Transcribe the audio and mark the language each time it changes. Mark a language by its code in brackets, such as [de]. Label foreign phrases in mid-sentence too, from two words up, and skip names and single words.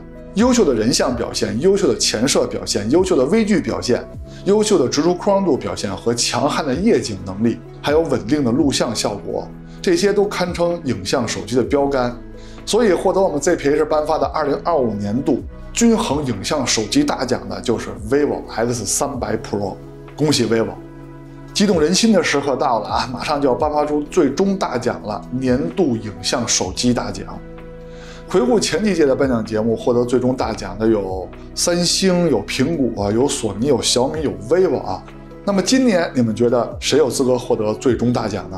[zh] 優秀的人像表現、優秀的前攝表現、優秀的微距表現、優秀的直出光度表現和強悍的夜景能力，還有穩定的錄像效果，這些都堪稱影像手機的標杆。所以獲得我們 ZPH 頒發的2025年度均衡影像手機大獎的就是 vivo X300 Pro， 恭喜 vivo！激動人心的時刻到了啊，馬上就要頒發出最終大獎了，年度影像手機大獎。回顧前幾屆的頒獎節目，獲得最終大獎的有三星、有蘋果、有索尼、有小米、有 vivo 啊。那麼今年你們覺得誰有資格獲得最終大獎呢？